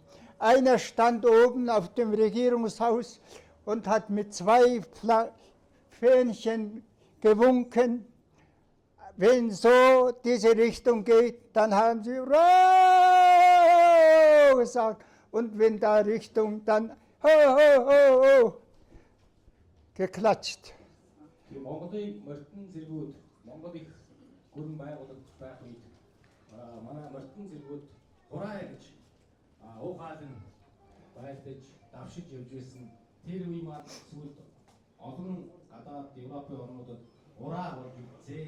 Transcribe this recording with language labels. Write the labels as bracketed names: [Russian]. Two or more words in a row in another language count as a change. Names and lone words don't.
[German] Einer stand oben auf dem Regierungshaus und hat mit 2 Fähnchen gewunken. Wenn so diese Richtung geht, dann haben sie Hurra gesagt. Und wenn da Richtung, dann ho, ho, ho, ho, geklatscht. [Mongolian] Монголын морьтон зэргүүд Монгол их гүрэн байгуулагдаж байх үед манай морьтон зэргүүд хураа гэж уухаалan байлдаж давшиж явж байсан. Тэр үе маань сүүлд олон гадаад Европын орнуудад ураа болж үзээ.